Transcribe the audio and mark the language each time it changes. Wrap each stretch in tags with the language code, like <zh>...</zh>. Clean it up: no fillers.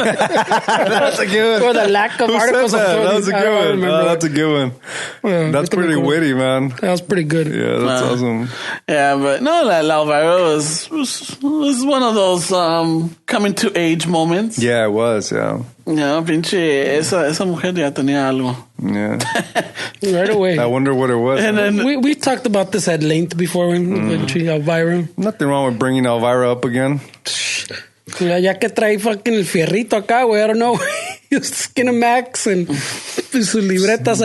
<en>Or the lack of articles of clothing. That was a good one. That's a good one. Yeah, that's pretty witty, man. That was pretty good. Yeah, that's awesome. Yeah, but no, La Elvira was one of those coming to age moments. Yeah, it was. Yeah.</en> <es>No, pinche esa mujer ya tenía algo.</es> <en>Yeah. Right away. I wonder what it was. And then we talked about this at length before when Elvira. Nothing wrong with bringing Elvira up again.</en> <es>Ya que trae fucking el fierrito acá, güey.</es> <en>I don't know.</en> <es>Skinamax and sus libretas allá.</es>